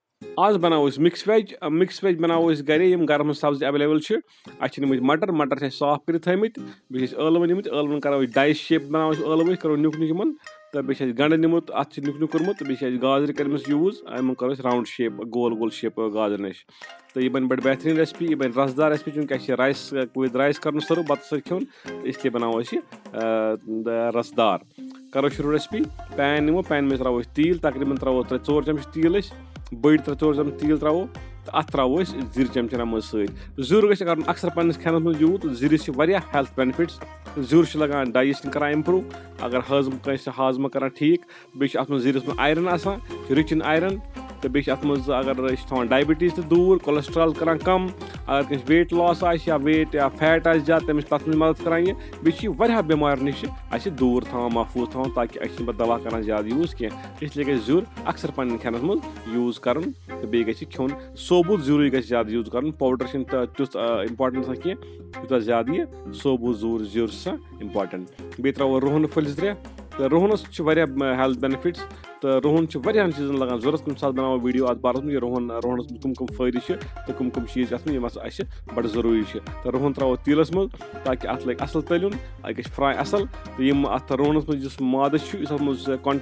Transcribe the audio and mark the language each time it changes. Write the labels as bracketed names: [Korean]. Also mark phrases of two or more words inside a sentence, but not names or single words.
[Kashmiri] آز بناوو أسۍ [English] mix veg [Kashmiri] بناوو أسۍ گرے یِم گرس منٛز سبزی ایویلیبل چھِ اَسہِ چھِ نِمٕتۍ مٹر چھِ اَسہِ صاف کٔرِتھ تھٲیمٕتۍ بیٚیہِ چھِ أسۍ ٲلوٕ نِمٕتۍ ٲلوَن کرو أسۍ [English] dice shape [Kashmiri] بناوو أسۍ ٲلوٕ أسۍ کرو نیُک نیُک یِمن تہٕ بیٚیہِ چھِ اَسہِ گنٛڈٕ نِمُت اَتھ چھِ نیُک نیُک کوٚرمُت تہٕ بیٚیہِ چھِ اَسہِ گازرِ کٔرمٕژ یوٗز یِمن کرو أسۍ [English] round shape [Kashmiri] گول گول شیپ گازرِ نِش تہٕ یہِ بَنہِ بَڑٕ بہتریٖن ریسپی یہِ بَنہِ رسدار ریسپی چوٗنٛکہِ اَسہِ چھِ رایس وِد رایس کَرُن سٔرٕو بَتہٕ سۭتۍ کھیوٚن [Urdu] اس لیے [Kashmiri] بَناوو أسۍ یہِ رسدار کرو شروٗع ریسپی پین نِمو پینہِ منٛز تراوو أسۍ تیٖل تقریٖباً تراوو 3-4 چمچہٕ تیٖل أسۍ بٔڑۍ 3-4 چمچہٕ تیٖل تراوو تہٕ اَتھ تراوو أسۍ زِرِ چمچن منٛز سۭتۍ زیُر گژھِ کَرُن اکثر پنٕنِس کھٮ۪نَس منٛز یوٗز زِرِس چھِ واریاہ [English] health benefits [Kashmiri] زیُر چھُ لگان ڈایجیشن کران اِمپروٗ اگر کٲنٛسہِ ہاضمہٕ کران ٹھیٖک بیٚیہِ چھُ اَتھ منٛز زِرِس منٛز آیرن آسان [English] rich in iron [Kashmiri] تہٕ بیٚیہِ چھِ اَتھ منٛز اگر أسۍ چھِ تھاوان ڈایبِٹیٖز تہِ دوٗر کولسٹرال کران کم اگر کٲنٛسہِ [English] weight loss [Kashmiri] آسہِ یا ویٹ یا فیٹ آسہِ زیادٕ تٔمِس چھِ تَتھ منٛز مدد کران یہِ بیٚیہِ چھِ یہِ واریاہ بٮ۪مارِ نِش اَسہِ دوٗر تھاوان محفوٗظ تھاوان تاکہِ أسۍ چھِنہٕ پَتہٕ دوا کران زیادٕ یوٗز کینٛہہ [Urdu] اس لیے [Kashmiri] گژھِ زیُر اکثر پنٕنِس کھٮ۪نَس منٛز یوٗز کَرُن تہٕ بیٚیہِ گژھِ یہِ کھیوٚن ثوبوٗت زیُرٕے گژھِ زیادٕ یوٗز کَرُن پاوڈر چھِنہٕ تیُتھ اِمپاٹنٹ آسان کینٛہہ یوٗتاہ زیادٕ یہِ ثوبوٗت زیُر چھُ آسان اِمپاٹنٹ بیٚیہِ تراوو رُہن پھٔلۍ 3 تہٕ رُہنَس چھِ واریاہ [English] health benefits [Kashmiri] تہٕ رُہن چھُ واریاہن چیٖزن لگان ضوٚرتھ کُنہِ ساتہٕ بناوو ویٖڈیو اَتھ بارس منٛز یہِ رُہنَس منٛز کٕم فٲیدٕ چھِ تہٕ کٕم چیٖز چھِ اَتھ منٛز یِم ہسا اَسہِ بَڑٕ ضروٗری چھِ تہٕ رُہن تراوو تیٖلس منٛز تاکہِ اَتھ لگہِ اَصٕل تٔلیُن اَتھ گژھِ فراے اَصٕل تہٕ یِم اَتھ رُہنَس منٛز یُس مادٕ چھُ یُس اَتھ منٛز